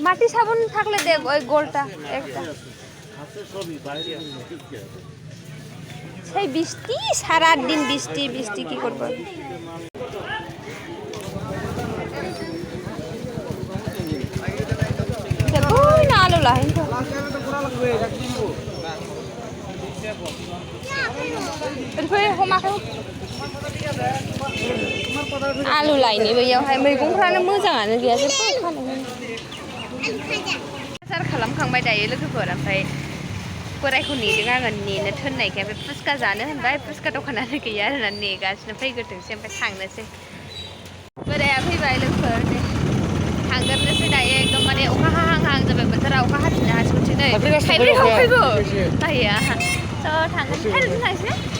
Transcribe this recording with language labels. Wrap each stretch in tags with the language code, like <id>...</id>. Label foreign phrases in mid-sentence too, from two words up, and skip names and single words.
<bn>মাটি সাবুন থাকলে দে ওই গোলটা একটা হাতে সবই বাইরে ঠিক আছে সেই বৃষ্টি সারা দিন বৃষ্টি বৃষ্টি কি করব ওই না আলু লাইন তো</bn> <brx>आलु लायनि बैयावहाय मैगंफ्रानो मोजाङानो गैया जेबो बाजार खालामखांबाय दायो लोगोफोर ओमफ्राय बोरायखौ नेदों आङो नेनो थोननायखाय ओमफ्राय फुचका जानो होनबाय फुचका दखानानो गैया होननानै नेगासिनो फैग्रोथोंसै ओमफ्राय थांनोसै बोराया फैबाय लोगोफोर थांगोरनोसै दायो एकदम माने अखा हाहां हाहां जाबाय बोथोरा अखा हाफिननो हासिगौसै नै थाइब्रैयाव फैगौ दाया थ' थांगोन थाइब्रैजों थांसै</brx>